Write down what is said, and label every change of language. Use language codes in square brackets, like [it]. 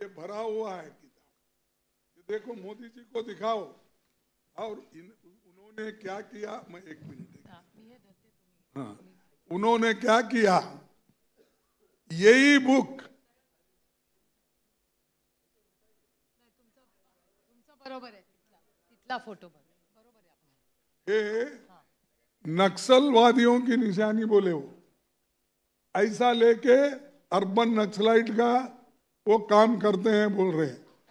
[hi] ये भरा हुआ है किताब। देखो मोदी जी को दिखाओ और उन्होंने क्या किया। मैं एक मिनट, हाँ, उन्होंने क्या किया, यही बुक [mr] बरोबर आहे, तिथला फोटो बरोबर [hi] ये [mr] आहे। [hi] नक्सलवादियों की निशानी बोले वो, ऐसा लेके अर्बन नक्सलाइट का वो काम करते हैं बोल रहे हैं।